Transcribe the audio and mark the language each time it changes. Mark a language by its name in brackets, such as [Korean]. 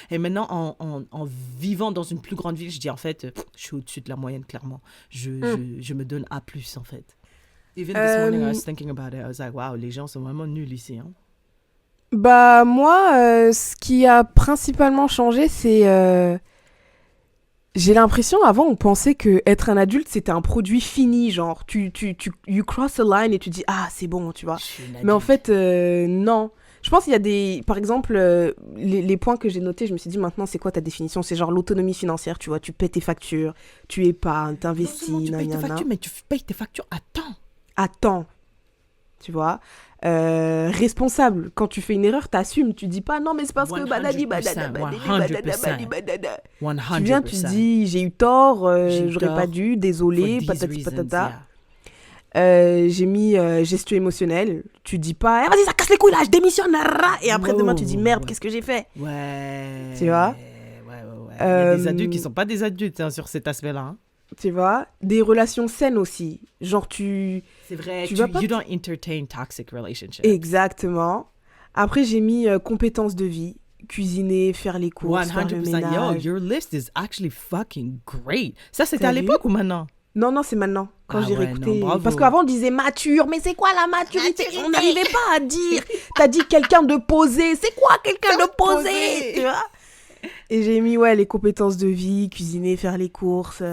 [French] Et maintenant, en vivant dans une plus grande ville, je dis, en fait, je suis au-dessus de la moyenne, clairement. Je me donne A+, en fait. [English] Even this morning, I was thinking about it. I was like, wow, [French] les gens sont vraiment nuls ici, hein. Bah, moi, ce qui a principalement changé, c'est... J'ai l'impression, avant, on pensait que être un adulte, c'était un produit fini, genre, [English] you cross a line [French] et tu dis, ah, c'est bon, tu vois. Mais en fait, non. Je pense qu'il y a des... Par exemple, les points que j'ai notés, je me suis dit, maintenant, c'est quoi ta définition? C'est genre l'autonomie financière, tu vois, tu paies tes factures, tu épargnes, t'investis, non seulement tu payes tes factures, mais tu payes tes factures à temps. À temps, tu vois. Responsable, quand tu fais une erreur, t'assumes, tu dis pas non mais c'est parce que badadi badada badada. Tu viens, tu dis j'ai eu tort, j'aurais pas dû, désolé, patati patata. J'ai mis gestion émotionnelle, tu dis pas vas-y ça casse les couilles là, je démissionne et après demain tu dis merde, qu'est-ce que j'ai fait? Ouais. Tu vois? Ouais. Il y a des adultes qui sont pas des adultes hein, sur cet aspect-là. Hein. Tu vois, des relations saines aussi. Genre, c'est vrai, [English] you don't entertain toxic relationships. [French] Exactement. Après, j'ai mis compétences de vie. Cuisiner, faire les courses, 100%, faire le ménage. [English] Yo, your list is actually fucking great. [French] Ça, c'était à l'époque ou maintenant? Non, c'est maintenant. Quand j'ai réécouté. Non, parce qu'avant, on disait mature. Mais c'est quoi la maturité? On n'arrivait pas à dire. T'as dit quelqu'un de posé. C'est quoi quelqu'un de posé? Tu vois? Et j'ai mis, les compétences de vie, cuisiner, faire les courses.